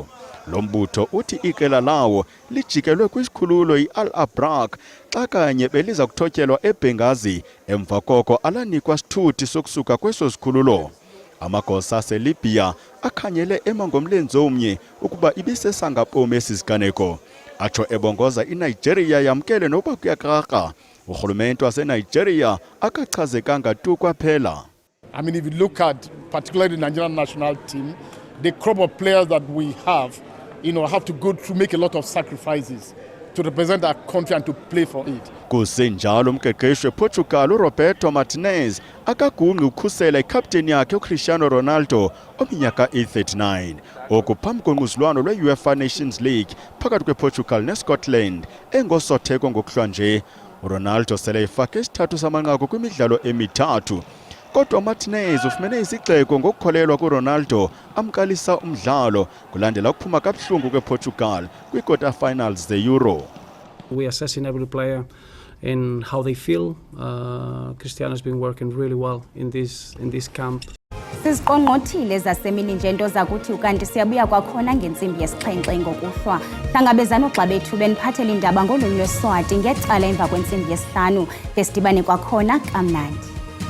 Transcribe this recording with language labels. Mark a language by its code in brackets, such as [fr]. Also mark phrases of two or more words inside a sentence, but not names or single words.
[xh] Lo mbutho uthi iqela lawo lijikelwe kwisikhululo i-Al-Abrak xa kanye beliza kuthotyelwa eBengazi emva koko alanikwa sithuthi sokusuka kweso sikhululo. Amagosa aseLibya akhanyele emangomlenze omnye ukuba ibisesangapom esi siganeko. Atsho ebongoza iNigeria yamkele noba kuyakraka. Urhulumente waseNigeria akachazekanga tu kwaphela. [en] I mean, if you look at particularly the Nigerian national team, the crop of players that we have, have to go through, make a lot of sacrifices to represent our country and to play for it. [xh] Kusenjalo umqeqeshi wePortugal uRoberto Martinez akagungqi ukhusela ikapteni yakhe uCristiano Ronaldo ominyaka e39. Oku phambi konquzulwano lwe-UEFA Nations League phakathi kwePortugal neScotland engosotheko ngokuhlwanje. uRonaldo sele efake isithathu samanqaku kwimidlalo emithathu. Kodwa Martinez ufumene isixeko ngokukholelwa kuRonaldo amkalisa umdlalo kulandela ukuphuma kabuhlungu kwePortugal kwi- [en] quarter finals [xh] ze-Euro. [en] We assessing every player and how they feel. Cristiano has been working really well in this camp. [xh] Siziqongqothile zasemini nje into zakuthi ukanti siyabuya kwakhona ngentsimbi yesixhenxe ngokuhlwa. Hlangabezana xa bethu beniphathela indaba ngolunye lweSwati ngecala emva kwentsimbi yesihlanu. Desidibane kwakhona kamnandi.